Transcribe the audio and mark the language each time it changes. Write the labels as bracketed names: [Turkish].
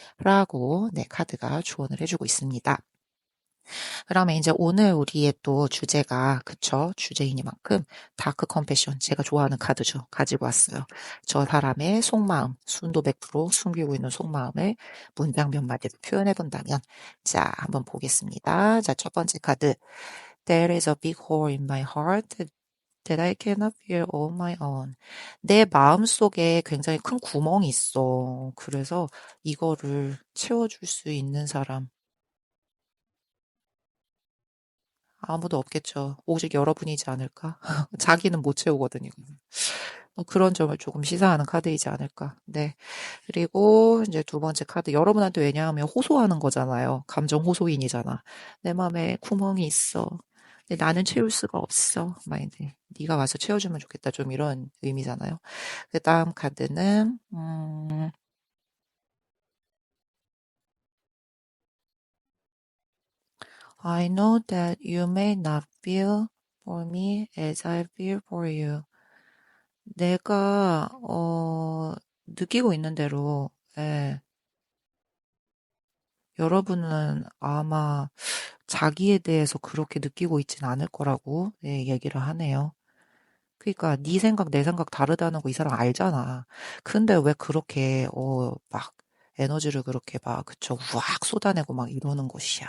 [Korean] 라고, 네, 카드가 조언을 해주고 있습니다. 그러면 이제 오늘 우리의 또 주제가, 그쵸? 주제이니만큼 다크 컴패션, 제가 좋아하는 카드죠. 가지고 왔어요. 저 사람의 속마음, 순도 100% 숨기고 있는 속마음을 문장 몇 마디로 표현해 본다면, 자, 한번 보겠습니다. 자, 첫 번째 카드. [English] There is a big hole in my heart that I cannot fill on my own. [Korean] 내 마음 속에 굉장히 큰 구멍이 있어. 그래서 이거를 채워줄 수 있는 사람, 아무도 없겠죠. 오직 여러분이지 않을까? 자기는 못 채우거든요. 그런 점을 조금 시사하는 카드이지 않을까. 네. 그리고 이제 두 번째 카드. 여러분한테 왜냐하면 호소하는 거잖아요. 감정 호소인이잖아. 내 마음에 구멍이 있어. 근데 나는 채울 수가 없어. 막 이제 네가 와서 채워주면 좋겠다. 좀 이런 의미잖아요. 그 다음 카드는 [English] I know that you may not feel for me as I feel for you. [Korean] 내가 느끼고 있는 대로, 예, 여러분은 아마 자기에 대해서 그렇게 느끼고 있진 않을 거라고, 예, 얘기를 하네요. 그러니까 네 생각 내 생각 다르다는 거 이 사람 알잖아. 근데 왜 그렇게 막 에너지를 그렇게 막 그쵸 우악 쏟아내고 막 이러는 것이야.